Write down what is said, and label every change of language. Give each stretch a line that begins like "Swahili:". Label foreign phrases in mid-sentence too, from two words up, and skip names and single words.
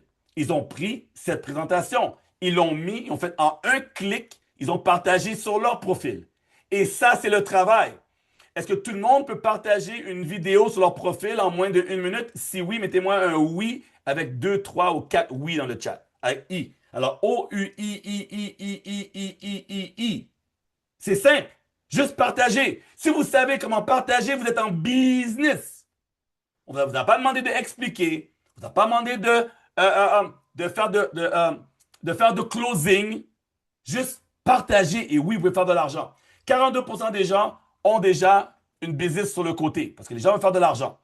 French: Ils ont pris cette présentation. Ils l'ont mis, ils ont fait en un clic, ils ont partagé sur leur profil. Et ça, c'est le travail. Est-ce que tout le monde peut partager une vidéo sur leur profil en moins d'1 minute? Si oui, mettez-moi un oui avec 2, 3 ou 4 oui dans le chat. Avec I. Alors, O-U-I-I-I-I-I-I-I-I. C'est simple. Juste partager. Si vous savez comment partager, vous êtes en business. On ne vous a pas demandé d'expliquer. On ne vous a pas demandé de faire de closing. Juste partager. Et oui, vous pouvez faire de l'argent. 42% des gens ont déjà une business sur le côté parce que les gens veulent faire de l'argent.